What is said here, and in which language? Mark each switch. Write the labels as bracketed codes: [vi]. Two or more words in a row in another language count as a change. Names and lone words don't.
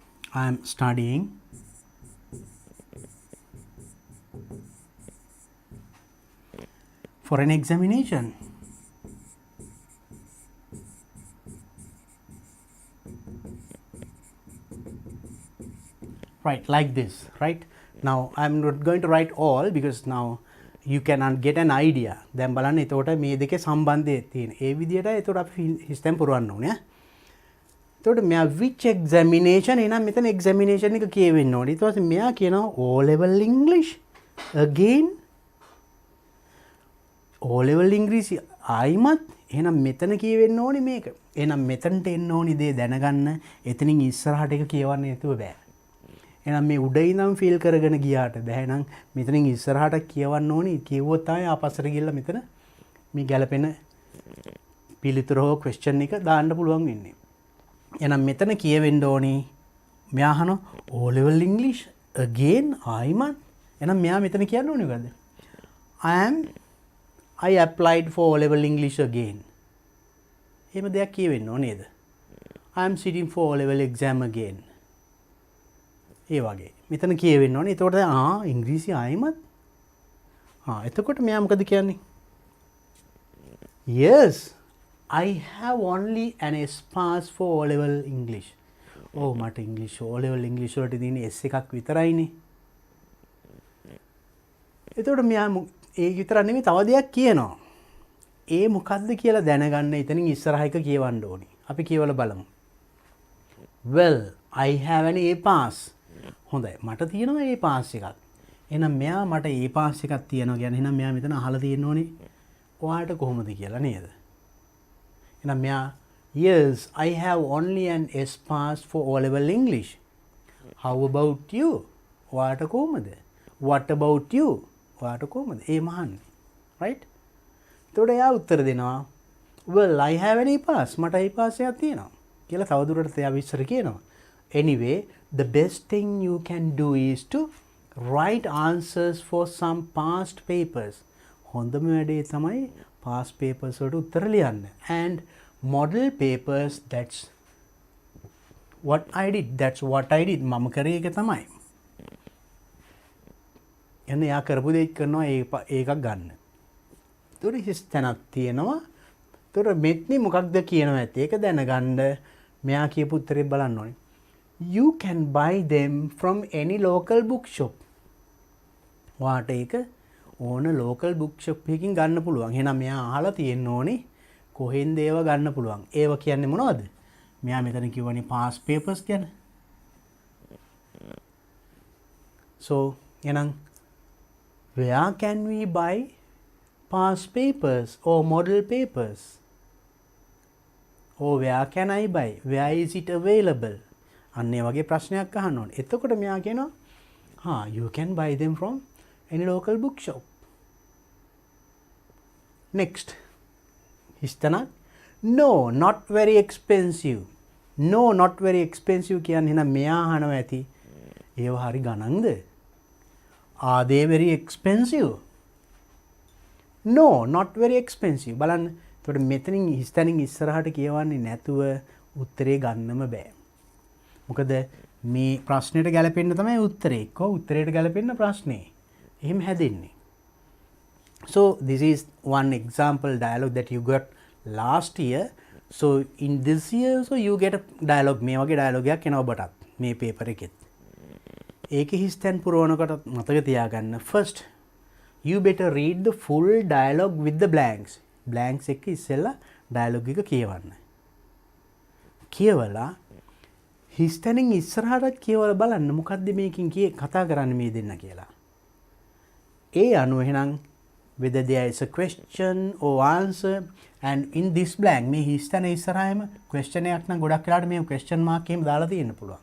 [en] I am studying for an examination. Right, like this, right? Now I'm not going to write all because now you can get an idea. [si] දැන් බලන්න එතකොට මේ දෙකේ සම්බන්ධය තියෙන. ඒ විදිහට එතකොට අපි හිස්තෙන් පුරවන්න ඕනේ. එතකොට මෙයා [en] which examination [si] එනම් මෙතන examination එක කියවෙන්න ඕනේ. ඊට පස්සේ මෙයා කියනවා [en] O level English again. O level English [si] ආයිමත් එහෙනම් මෙතන කියවෙන්න ඕනේ මේක. එහෙනම් මෙතනට එන්න ඕනේ දේ දැනගන්න. එතනින් ඉස්සරහට එක කියවන්න නැතුව බෑ. එහෙනම් මේ උඩ ඉඳන් ෆීල් කරගෙන ගියාට බෑ නම් මෙතනින් ඉස්සරහට කියවන්න ඕනේ. කිව්වොත් තමයි ආපස්සට ගිහලා මෙතන මේ ගැලපෙන පිළිතුර හෝ ක්වෙස්චන් එක දාන්න පුළුවන් වෙන්නේ. එහෙනම් මෙතන කියවෙන්න ඕනේ මෙයා අහන [en] O level English again [si] ආයිමත්. එහෙනම් මෙයා මෙතන කියන්න ඕනේ මොකද්ද? [en] I applied for O level English again. [si] එහෙම දෙයක් කියවෙන්න ඕනේ නේද? [en] I am sitting for O level exam again. [si] ඒ වගේ මෙතන කියවෙන්න ඕනේ. එතකොට ඉංග්‍රීසි ආයිමත් එතකොට මෙයා මොකද කියන්නේ? [en] Yes, I have only an S pass for O level English. [si] මට ඉංග්‍රීසි [en] O level English [si] වලට තියෙන්නේ S එකක් විතරයිනේ. එතකොට මෙයා ඒ විතර නෙමෙයි තව දෙයක් කියනවා. ඒ මොකද්ද කියලා දැනගන්න එතනින් ඉස්සරහ එක කියවන්න ඕනේ. අපි කියවලා බලමු. [en] Well, I have an A pass. [si] හොඳයි මට තියෙනවා A පාස් එකක්. එහෙනම් මෙයා මට A පාස් එකක් තියෙනවා කියන්නේ එහෙනම් මෙයා මෙතන අහලා තියෙන්න ඕනේ ඔයාට කොහොමද කියලා නේද? එහෙනම් මෙයා [en] yes I have only an S pass for O level English. How about you? [si] ඔයාට කොහොමද? [en] What about you? [si] ඔයාට කොහොමද? ඒ මහන්නේ. right? එතකොට එයා උත්තර දෙනවා [en] well I have an A pass. [si] මට A පාස් එකක් තියෙනවා කියලා තවදුරටත් එයා විස්තර කියනවා. [en] Anyway, the best thing you can do is to write answers for some past papers. [si] හොඳම වැඩේ තමයි [en] past papers [si] වලට උත්තර ලියන්න. [en] And model papers, that's what I did. [si] මම කරේ එක තමයි. එන්න එයා කරපු දේ කරනවා ඒකක් ගන්න. ඒතකොට හිස් තැනක් තියෙනවා. ඒතකොට මෙත්නි මොකක්ද කියනවා ඇත්තේ. ඒක දැනගන්න මෙයා කියපු උත්තරේ බලන්න ඕනේ. [en] You can buy them from any local bookshop. [si] ඔයාට ඒක ඕන [en] local bookshop [si] එකකින් ගන්න පුළුවන්. එහෙනම් මෙයා අහලා තියෙන්න ඕනේ කොහෙන්ද ඒව ගන්න පුළුවන්. ඒව කියන්නේ මොනවද? මෙයා මෙතන කියවනේ [en] past papers [si] ගැන. [en] So, එහෙනම් where can we buy past papers or model papers? Or where can I buy? Where is it available? [si] අන්න ඒ වගේ ප්‍රශ්නයක් අහන්න ඕනේ. එතකොට මෙයා කියනවා [en] you can buy them from any local bookshop. Next. හිස්තනක් no not very expensive. No not very expensive [si] කියන්නේ එහෙනම් මෙයා අහනවා ඇති ඒව හරි ගණන්ද? [en] Are they very expensive? No not very expensive. [si] බලන්න. එතකොට මෙතනින් හිස්තනින් ඉස්සරහට කියවන්නේ නැතුව උත්තරේ ගන්නම බෑ. මොකද මේ ප්‍රශ්නෙට ගැලපෙන්න තමයි උත්තරේ. එක්ක උත්තරේට ගැලපෙන්න ප්‍රශ්නේ. එහෙම හැදෙන්නේ. [en] So this is one example dialogue that you got last year. So in this year so you get a dialogue. [si] මේ වගේ dialogue එකක් එනවා ඔබටත් මේ paper එකෙත්. ඒකේ හිස්තැන් පුරවනකොට මතක තියාගන්න [en] first you better read the full dialogue with the blanks. [si] blanks එක ඉස්සෙල්ලා dialogue එක කියවන්න. කියවලා හිස්තැනින් ඉස්සරහටත් කියවලා බලන්න මොකද්ද මේකින් කතා කරන්නේ මේ දෙන්න කියලා. ඒ අනුව එහෙනම් [en] whether there is a question or answer and in this blank [si] මේ හිස්තැන ඉස්සරහම question එකක් නම් ගොඩක් වෙලාවට මේ [en] question mark [si] එහෙම දාලා තියෙන්න පුළුවන්.